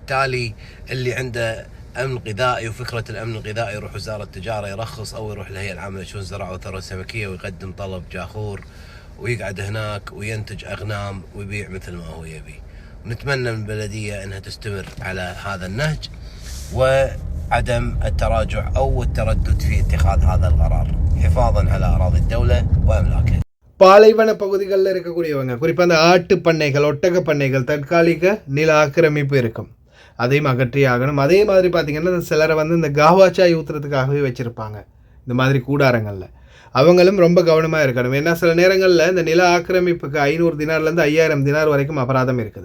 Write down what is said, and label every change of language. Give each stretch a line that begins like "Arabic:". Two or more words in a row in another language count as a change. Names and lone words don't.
Arabic: فبالتالي اللي عنده امن غذائي، وفكره الامن الغذائي يروح وزاره التجاره يرخص او يروح الهيئه العامه لشؤون الزراعه والثروه السمكيه ويقدم طلب جاخور ويقعد هناك وينتج اغنام ويبيع مثل ما هو يبي. ونتمنى من البلديه انها تستمر على هذا النهج وعدم التراجع او التردد في اتخاذ هذا القرار حفاظا على اراضي الدوله واملاكها.
Tamil: பாலைவன பகுதிகளில் இருக்கக்கூடியவங்க குறிப்பாக அந்த ஆட்டு பண்ணைகள், ஒட்டக பண்ணைகள், தற்காலிக நில ஆக்கிரமிப்பு இருக்கும், அதையும் அகற்றி ஆகணும். அதே மாதிரி பார்த்திங்கன்னா சிலரை வந்து இந்த காவாச்சாய் ஊற்றுறதுக்காகவே வச்சுருப்பாங்க இந்த மாதிரி கூடாரங்களில். அவங்களும் ரொம்ப கவனமாக இருக்கணும். ஏன்னா சில நேரங்களில் இந்த நில ஆக்கிரமிப்புக்கு 500 தினார்லேருந்து 5000 தினார் வரைக்கும் அபராதம் இருக்குது.